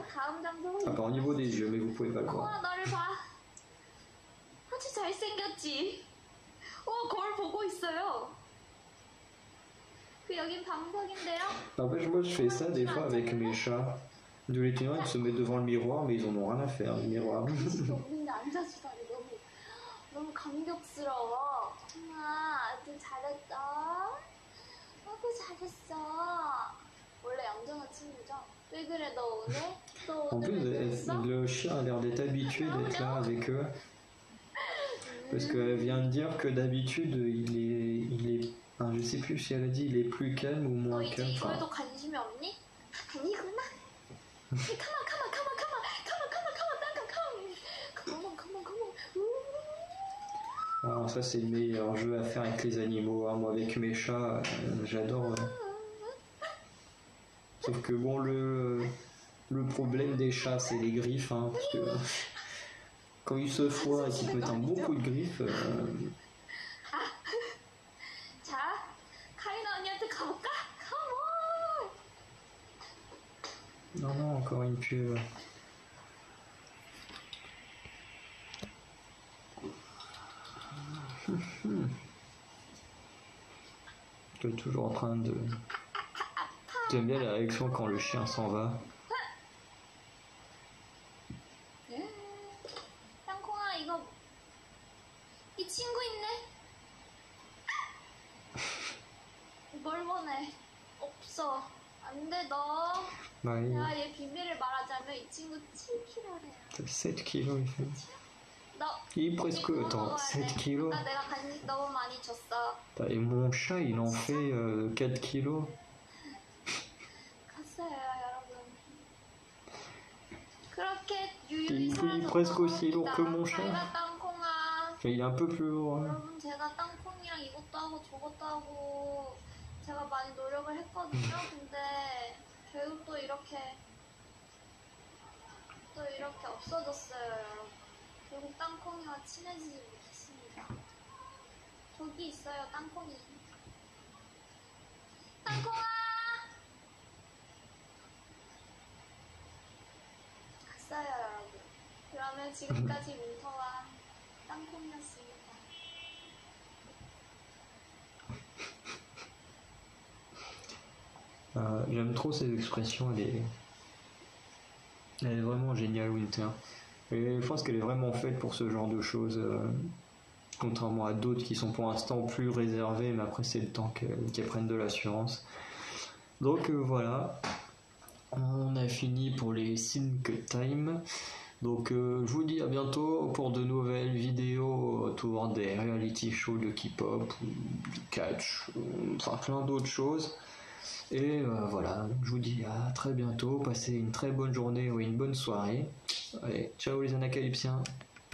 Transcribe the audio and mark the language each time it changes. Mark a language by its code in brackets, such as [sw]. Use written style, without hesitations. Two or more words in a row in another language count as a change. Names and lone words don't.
[fr] À part au niveau des yeux, mais vous pouvez pas le voir. N'empêche, moi je fais ça des fois avec mes chats. De les tenir, ils se mettent devant le miroir, mais ils en ont rien à faire, le miroir. [ko] 너무 감격스러워. 정아, 아주 잘했다. 아이고 잘했어. 원래 얌전한 친구죠? 왜 그래 너 오늘? 너 [fr] En [ko] 오늘 왜 [fr] plus, [ko] 그랬어? [fr] le chien a l'air d'être habitué d'être là avec eux. Parce qu'elle vient de dire que d'habitude, il est, enfin, je sais plus si elle a dit il est plus calme ou [ko] 너 [fr] moins [ko] 이제 [fr] calme. Enfin, [ko] 이거에도 관심이 없니? 아니구나. [fr] alors ça c'est le meilleur jeu à faire avec les animaux. Hein. Moi avec mes chats, j'adore. Sauf que bon, le problème des chats c'est les griffes. Hein, parce que quand ils se foirent et qu'ils te mettent un bon coup de griffe. [ko] 자, 카리나 언니한테 가볼까? [en] Come on! [fr] Non, non, encore une pub. Tu es toujours en train de... J'aime bien la réaction quand le chien s'en va. [ko] 땅콩아, 이거 이 친구 있네? 뭘 원해? 없어. 안 돼, 너. [fr] Ouais, [ko] 야, 얘 비밀을 말하자면 이 친구 7kg래요. [fr] 7 kilos il fait. [ko] 너 [fr] Il est presque, attends, 7 kilos. [ko] 나 내가 간식 너무 많이 줬어. [fr] Et mon chat il en fait 4 kilos. [ko] 갔어요, 여러분. 그렇게 [fr] Il [ko] 유유히 [fr] est presque aussi lourd que mon chat. [ko] 제가 땅콩아. [fr] Enfin, il est un peu plus lourd. Hein. [ko] 여러분, 제가 땅콩이랑 이것도 하고 저것도 하고 제가 많이 노력을 했거든요. 근데 결국 또 이렇게 없어졌어요, 여러분. 결국 땅콩이와 친해지지 못했습니다. 저기 있어요, 땅콩이. 땅콩아! 갔어요, 여러분. 그러면 지금까지 윈터와 땅콩이었습니다. [fr] J'aime trop ces expressions, elle est vraiment géniale, Winter. Et je pense qu'elle est vraiment faite pour ce genre de choses, contrairement à d'autres qui sont pour l'instant plus réservées, mais après c'est le temps qu'elles prennent de l'assurance. Donc voilà, on a fini pour les Sync Time. Donc je vous dis à bientôt pour de nouvelles vidéos autour des [en] reality shows [fr] de K-pop, du catch, enfin plein d'autres choses. Et voilà, je vous dis à très bientôt, passez une très bonne journée ou une bonne soirée. Allez, ciao les anacalypsiens.